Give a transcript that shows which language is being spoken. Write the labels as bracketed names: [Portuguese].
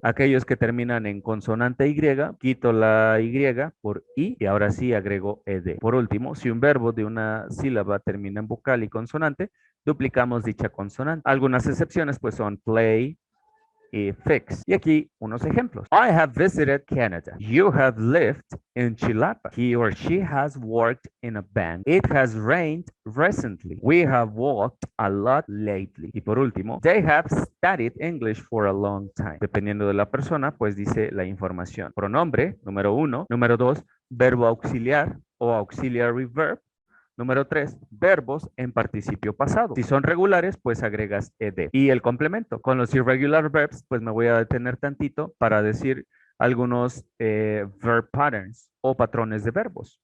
[Spanish] Aquellos que terminan en consonante Y, quito la Y por I y ahora sí agrego ED. Por último, si un verbo de una sílaba termina en vocal y consonante, duplicamos dicha consonante. Algunas excepciones pues son play y fix. Y aquí unos ejemplos. [English] I have visited Canada. You have lived in Chilapa. He or she has worked in a bank. It has rained recently. We have walked a lot lately. [Spanish] Y por último, [English] they have studied English for a long time. [Spanish] Dependiendo de la persona, pues dice la información. Pronombre, número 1. Número 2, verbo auxiliar o auxiliary verb. Número 3, verbos en participio pasado. Si son regulares, pues agregas ed. Y el complemento. Con los [English] irregular verbs, [Spanish] pues me voy a detener tantito para decir algunos [English] verb patterns [Spanish] o patrones de verbos.